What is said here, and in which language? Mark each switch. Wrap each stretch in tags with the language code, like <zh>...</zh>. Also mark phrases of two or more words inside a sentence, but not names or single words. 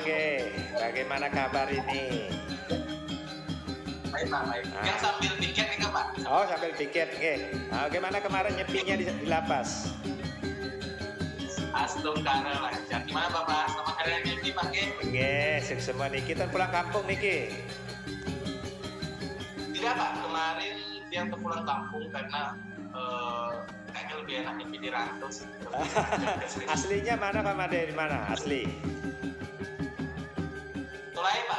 <id>Bagaimana kabar ini? Baik Pak, baik. Yang sambil piket nih Pak. Oh, sambil piket. Bagaimana kemarin nyepinya di lapas? Astungkara lancar. Gimana Bapak? Selamat hari raya Nyepi Pak. Sukses semua niki. Kita pulang kampung niki. Tidak Pak, kemarin yang pulang kampung karena kayaknya lebih enak nyepi di rantau sih. Aslinya mana Pak Made? Di mana asli? Tolai Pak.</id>